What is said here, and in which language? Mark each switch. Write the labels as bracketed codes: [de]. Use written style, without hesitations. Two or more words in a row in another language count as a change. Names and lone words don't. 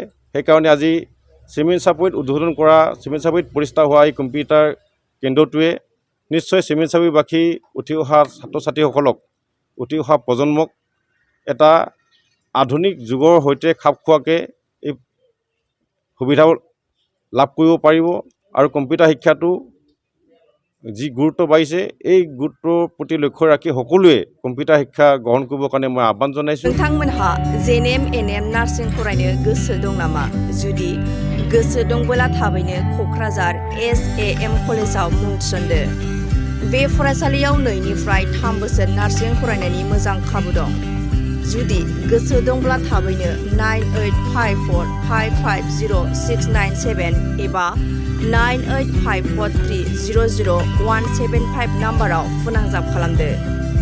[as] সেইকাৰণে আজি চিমেণ্ট চাপৰিত উদ্বোধন কৰা, চিমেণ্ট চাপৰিত প্ৰতিষ্ঠা হোৱা এই কম্পিউটাৰ কেন্দ্ৰটোৱে নিশ্চয় চিমেণ্ট চাপৰিবাসী উঠি অহা ছাত্ৰ ছাত্ৰীসকলক, উঠি অহা প্ৰজন্মক এটা আধুনিক যুগৰ সৈতে খাপ খোৱাকৈ এই সুবিধাও লাভ কৰিব পাৰিব। আৰু কম্পিউটাৰ শিক্ষাটো যি গুৰুত্ব বাঢ়িছে এই গুৰুত্বৰ প্ৰতি লক্ষ্য ৰাখি সকলোৱে কম্পিউটাৰ শিক্ষা গ্ৰহণ কৰিবৰ কাৰণে মই আহ্বান জনাইছোঁ। [brx] नोंथांमोनहा JNM NM नार्सिं फरायनो गोसो दं नामा? जुदि गोसो दंबोला थाबैनो क'क्राझार SAM कलेजाव मुं थिसनदो। बे फरायसालियाव 2निफ्राय 3 बोसोर नार्सिं फरायनायनि मोजां खाबु दं। जुदि गोसो दंब्ला थाबैनो 9854550697 एबा 9854300175 नाम्बाराव फोनांजाब खालामदो।